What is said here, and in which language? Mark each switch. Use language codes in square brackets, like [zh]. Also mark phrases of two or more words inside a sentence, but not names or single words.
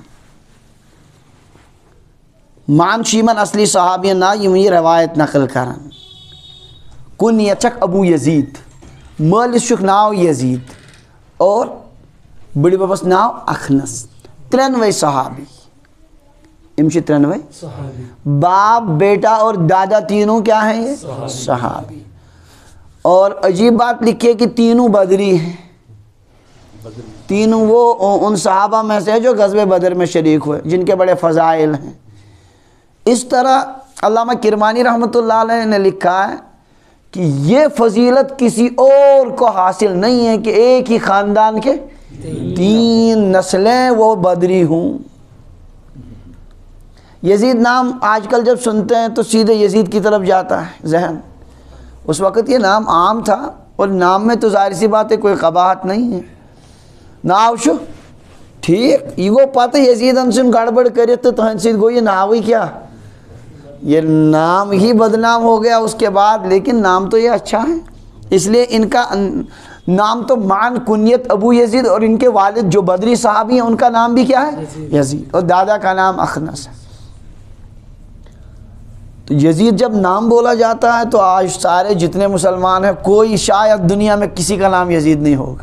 [ks] معن چھُ یِمن اصلی صحابین ناو یِم یہِ روایت نقل کران. کُنیت چھکھ ابو یزید. مٲلِس چھُکھ ناو یزید اور بٕڈِ ببس ناو اخنس. 3 صحابی. یم چھِ 3 صحابی. [ur] باپ بیٹا اور دادا تینوں کیا ہیں یہ صحابی. اور عجیب بات لکھی کہ تینوں بدری ہیں. تینوں وہ ان صحابہ میں سے جو غزوہ بدر میں شریک ہوئے جن کے بڑے فضائل ہیں. اس طرح علامہ کرمانی رحمۃ اللہ علیہ نے لکھا ہے کہ یہ فضیلت کسی اور کو حاصل نہیں ہے کہ ایک ہی خاندان کے 3 نسلیں وہ بدری ہوں. یزید نام آج کل جب سنتے ہیں تو سیدھے یزید کی طرف جاتا ہے ذہن. اس وقت یہ نام عام تھا اور نام میں تو ظاہر سی بات ہے کوئی قباحت نہیں ہے. ناو چھُ ٹھیک یہ گو پتہ یزیدن سن گڑبڑ کرت تو تہند سۭتۍ گو یہ ناوٕے کیا یہ نام ہی بدنام ہو گیا اس کے بعد. لیکن نام تو یہ اچھا ہے اس لیے ان کا نام تو معن کنیت ابو یزید اور ان کے والد جو بدری صحابی ہیں ان کا نام بھی کیا ہے یزید اور دادا کا نام اخنس ہے. تو یزید جب نام بولا جاتا ہے تو آج سارے جتنے مسلمان ہیں کوئی شاید دنیا میں کسی کا نام یزید نہیں ہوگا.